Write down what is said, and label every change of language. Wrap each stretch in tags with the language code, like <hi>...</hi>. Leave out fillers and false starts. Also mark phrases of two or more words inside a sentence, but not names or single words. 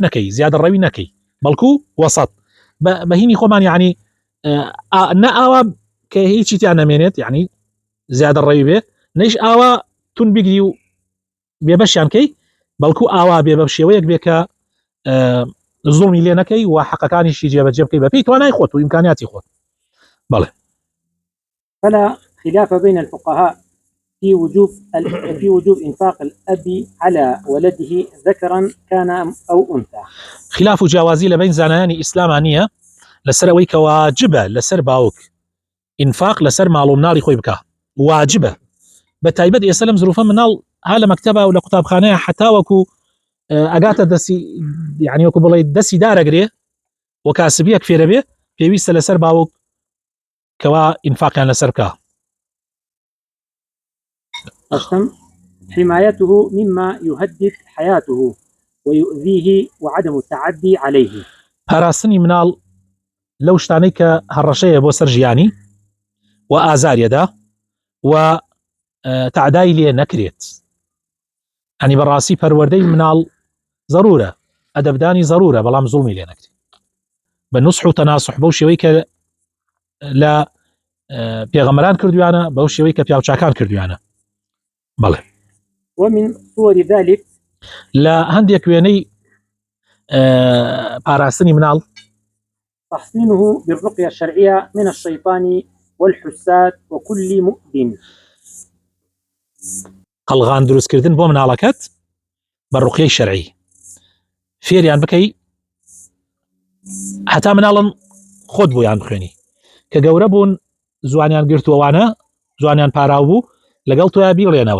<ckb>نەکەی، زیادە ڕەوی نەکەی، بەڵکو وسط بەهینی خۆمان، یعنی نە ئاوا کە هیچی تیان نەمێنێت، یعنی زیادە ڕەوی بێ، نەیش ئاوا تون بگری و بێبەشیان کەی، بەڵکو ئاوا بێ بە شێوەیەک بێ کە زوڵمی لێ نەکەی و حەقەکانیشی جێبەجێ بکەی بەپێی توانای خۆت و ئیمکانیاتی خۆت. بەڵێ.</ckb> <ar>فلا خلاف بين الفقهاء في وجوب إنفاق الأب على ولده ذكرا كان أو أنثى.</ar> <ckb>خلاف و جیاوازی لە بین زانایانی ئیسلامان نییە لەسەر ئەوەی کە واجبە لەسەر باوک ئینفاق لەسەر ماڵ و مناڵی خۆی بکە، واجبە. بە تایبەت ئێستا لەم زروفە مناڵ ها لە مەکتەبە و لە قوتابخانەیە حتا وەکو ئەگاتە دەستی، یعنی وەکو بڵێ دەستی دارەگرێ و کاسبیەک فێرە بێ، پێویستە لەسەر باوک کەوا ئینفاقیان لەسەر بکە.</ckb> <ar>حمايته مما يهدد حياته ويؤذيه وعدم التعدي عليه.</ar> <ckb>پاراستنی مناڵ لەو شتانەی کە هەڕەشەیە بۆ سەر ژیانی و ئازاریەدا و تعدای لێ نەکرێت. ئەنی بەڕاستی پەروەردەی مناڵ ضرورە، ئەدەبدانی ضرورە، بەڵام زوڵمی لێ نەکرێت بە نوسح و تەناسح بەو شێوەی کە لە پێغەمبەران کردویانە، بەو شێوەی کە پیاوچاکان کردویانە. بەڵێ.</ckb> <ar>ومن صور ذلك</ar> <ckb>لە هەندێک وێنەی پاراستنی مناڵ</ckb> <ar>تحصينه بالرقية الشرعية من الشيطان والحساد وكل مؤذن.</ar> <ckb>قەڵغان دروستکردن بۆ مناڵەکەت بە ڕوقیەی شەرعی، فێریان بکەی هەتا مناڵن خۆت بۆیان بخوێنی، کە گەورە بوون زوانیان گرتووەوانە، زوانیان پاراو بوو، لەگەڵ تۆیا بیڵێنەوە.</ckb>